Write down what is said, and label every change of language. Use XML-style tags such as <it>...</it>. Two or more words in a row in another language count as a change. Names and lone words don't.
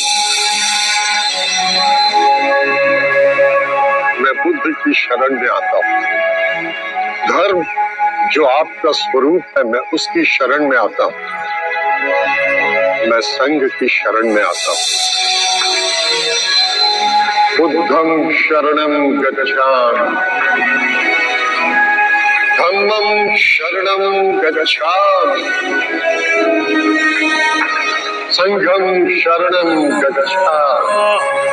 <hi>मैं बुद्ध की शरण में आता हूँ। धर्म जो आपका स्वरूप है, मैं उसकी शरण में आता हूँ। मैं संघ की शरण में आता हूँ।</hi> <pi>बुद्धं शरणं गच्छामि, धम्मं शरणं गच्छामि, संघं शरणं गच्छामि।</pi>